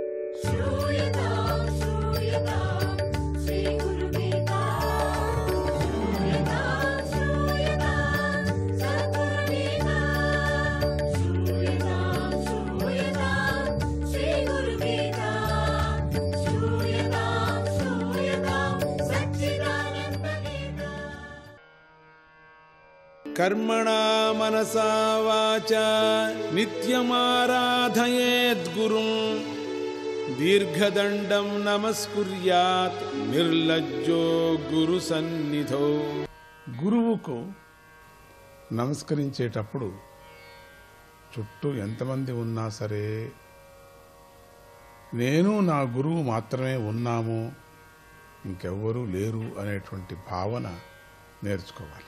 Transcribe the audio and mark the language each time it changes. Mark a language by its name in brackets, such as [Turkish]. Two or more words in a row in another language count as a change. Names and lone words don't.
[Sanskrit] श्रूयतां श्रूयतां श्रीगुरुगीता श्रूयतां सद्गुरुगीता श्रूयतां श्रीगुरुगीता श्रूयतां सच्चिदानन्दगीता। कर्मणा मनसा वाचा नित्यमाराधयेद्गुरुं दीर्घदण्डं नमस्कुर्यात् निर्लज्जो गुरु सन्निधो. [Telugu] గురువుకు నమస్కరించేటప్పుడు చుట్టూ ఎంతమంది ఉన్నా సరే నేను నా గురువు మాత్రమే ఉన్నాము, ఇంకెవ్వరూ లేరు అనేటువంటి భావన నేర్చుకోవాలి.